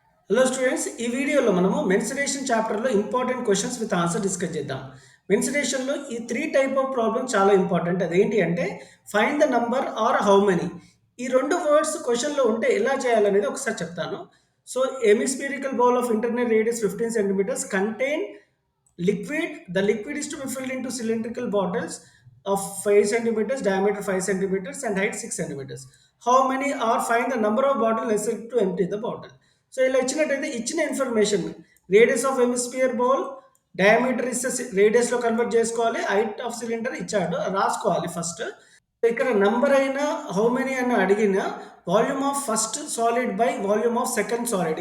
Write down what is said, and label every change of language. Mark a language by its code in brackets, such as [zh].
[te] Hello students, ఈ వీడియోలో మనము మెన్సురేషన్ చాప్టర్లో important questions with answer discuss చేద్దాం. మెన్సురేషన్లో ఈ 3 టైప్ ఆఫ్ ప్రాబ్లమ్ చాలా ఇంపార్టెంట్. అదేంటి అంటే [en] Find the number or how many. [te] ఈ 2 వర్డ్స్ క్వశ్చన్‌లో ఉంటే ఎలా చేయాలనేది ఒకసారి చెప్తాను. [en] So, hemispherical bowl of internal radius 15 centimetres contain liquid. The liquid is to be filled into cylindrical bottles of 5 centimeters, diameter 5 centimeters, and height 6 centimeters. How many are find the number of bottles necessary to empty the bottle? [te] So, ఇలా ఇచ్చినట్టయితే ఇచ్చిన information radius of hemisphere bowl, diameter ఇస్తే radius లో convert చేసుకోవాలి, height of cylinder ఇచ్చాడు రాసుకోవాలి first. ఇక్కడ number అయినా హౌ మెనీ అని అడిగిన volume of first solid by volume of second solid.